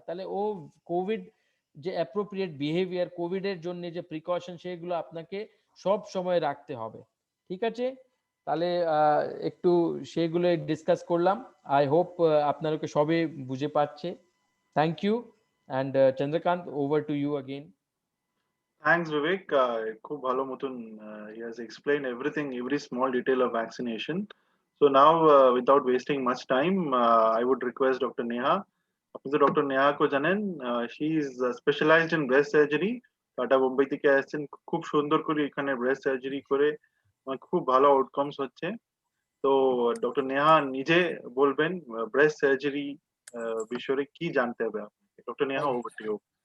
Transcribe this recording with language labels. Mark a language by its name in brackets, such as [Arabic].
[Bangla] তাহলে ও কোভিড যে appropriate behaviour, কোভিডের জন্য যে প্রিকশন, সেগুলো আপনাকে সব সময় রাখতে হবে, ঠিক আছে? তাহলে একটু সেগুলো ডিসকাস করলাম। আই হোপ আপনাদেরকে সবে বুঝে পাচ্ছে। [English] Thank you And Chandrakant, over to you again. Thanks, Vivek. [Bangla] Khub bhalo motun, [English] he has explained everything, every small detail of vaccination. So now, without wasting much time, I would request Dr. Neha. [Bangla] আপনি তো doctor নেহাকে জানেন, [English] She is specialised in breast surgery. [Bangla] Tata Bombay থেকে আসছেন, খুব সুন্দর করে এখানে breast surgery করে খুব ভালো আউটকামস হচ্ছে। তো ডক্টর নেহা নিজে বলবেন ব্রেস্ট সার্জারি বিষয়ে কি জানতে হবে আপনাকে। Doctor Neha, [English] Over to you.